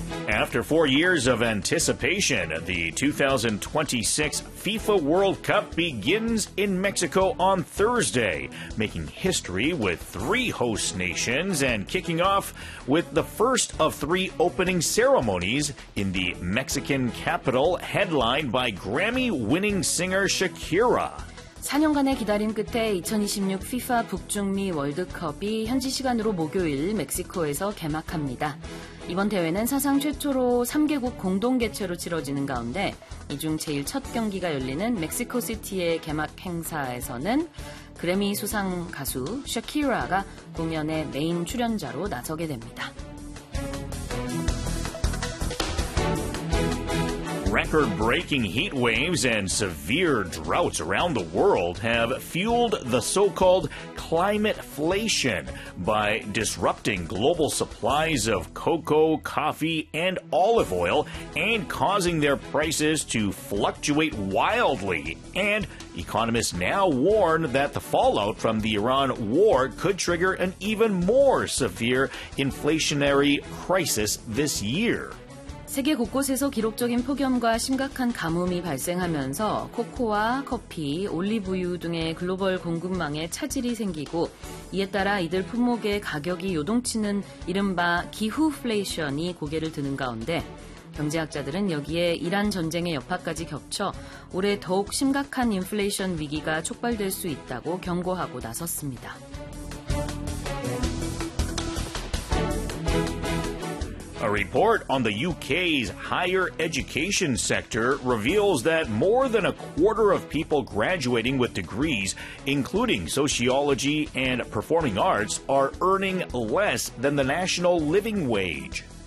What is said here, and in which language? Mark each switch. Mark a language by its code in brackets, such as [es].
[en] After 4 years of anticipation, the 2026 FIFA World Cup begins in Mexico on Thursday, making history with three host nations and kicking off with the first of three opening ceremonies in the Mexican capital, headlined by Grammy-winning singer Shakira. [ko] 4년간의 기다림 끝에 2026 FIFA 북중미 월드컵이 현지 시간으로 목요일 멕시코에서 개막합니다. 이번 대회는 사상 최초로 3개국 공동 개최로 치러지는 가운데 이 중 제일 첫 경기가 열리는 멕시코 시티의 개막 행사에서는 그래미 수상 가수 샤키라가 공연의 메인 출연자로 나서게 됩니다. [en] Record-breaking heat waves and severe droughts around the world have fueled the so-called climateflation by disrupting global supplies of cocoa, coffee, and olive oil and causing their prices to fluctuate wildly. And economists now warn that the fallout from the Iran war could trigger an even more severe inflationary crisis this year. [ko] 세계 곳곳에서 기록적인 폭염과 심각한 가뭄이 발생하면서 코코아, 커피, 올리브유 등의 글로벌 공급망에 차질이 생기고 이에 따라 이들 품목의 가격이 요동치는 이른바 기후플레이션이 고개를 드는 가운데 경제학자들은 여기에 이란 전쟁의 여파까지 겹쳐 올해 더욱 심각한 인플레이션 위기가 촉발될 수 있다고 경고하고 나섰습니다. [en] A report on the UK's higher education sector reveals that more than a quarter of people graduating with degrees, including sociology and performing arts, are earning less than the national living wage.